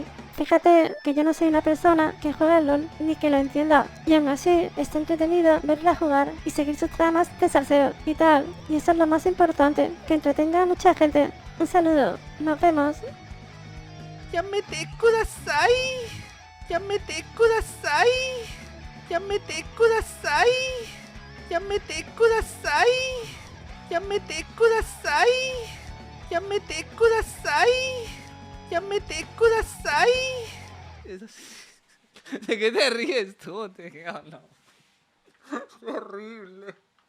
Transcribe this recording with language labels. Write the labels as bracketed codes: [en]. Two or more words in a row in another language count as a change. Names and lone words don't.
[es] Fíjate que yo no soy una persona que juega al LOL ni que lo entienda, y aún así está entretenido verla jugar y seguir sus tramas de salseo y tal, y eso es lo más importante, que entretenga a mucha gente. Un saludo, nos vemos. [ja] やめてください。やめてください. やめてください. やめてください. やめてください. やめてください. やめてください. [es] ¿De qué te ríes tú, tío? No. Horrible.